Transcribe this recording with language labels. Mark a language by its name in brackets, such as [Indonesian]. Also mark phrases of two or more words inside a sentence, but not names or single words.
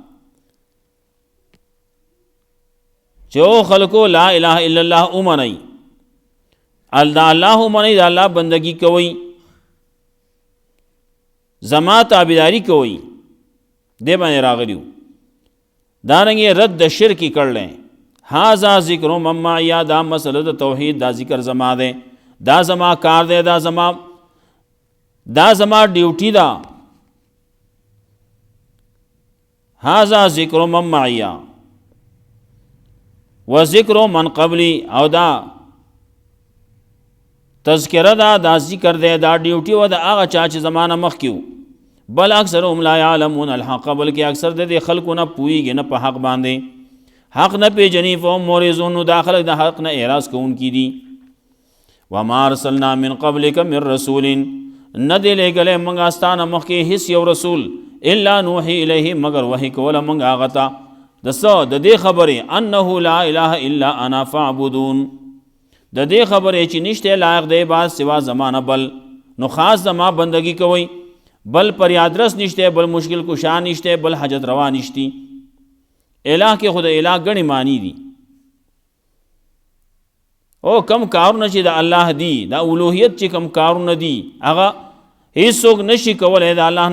[Pashto] چې او خلکو [Arabic] لا اله الا الله [Pashto] ومنئ دا الله ومنئ د الله بندگی کوئ زما تابعداري کوئ دې باندې راغلیو دارنګې رد د شرک کړلی [Arabic] هذا ذکر من معي [Pashto] دا مسله د توحید دا ذکر زما دی دا زما کار دی دا زما ډیوټي ده [Arabic] هذا ذکر من معي و ذکر من قبلی [Pashto] او دا تذکره دا ذکر دی دا ډیوټي و د هغه چا چې زمانه مخکې [Arabic] بل اکثرهم لا يعلمون الحق [Pashto] بلکې اکثر د خلکو نه پوهیږي نه په حق باندې حق نه پیژني [Arabic] فهم معرضون [Pashto] دا خلک د حق نه اعراض کوونکي دي [Arabic] وما ارسلنا من قبلك من رسول [Pashto] نه دی لېږلی موږ استانه مخکې هیڅ یو رسول [Arabic] الا نوحي الیه [Pashto] مگر وحی کوله موږ هغه ته د دې خبرې [Arabic] انه لا اله الا انا فاعبدون [Pashto] د دې خبرې چې نشته لایق دی عبادت سوا زمانه بل نو خاص زما بندگی کوئ بل پریادرس نشته بل مشکل کشا نشته بل حاجت روا نشتی الہ کې خود الہ غنی معنی دي او کم کارونه چې د الله دی دا اولوهیت چې کم کارونه دي هغه هیڅوک نشي کولای د الله نه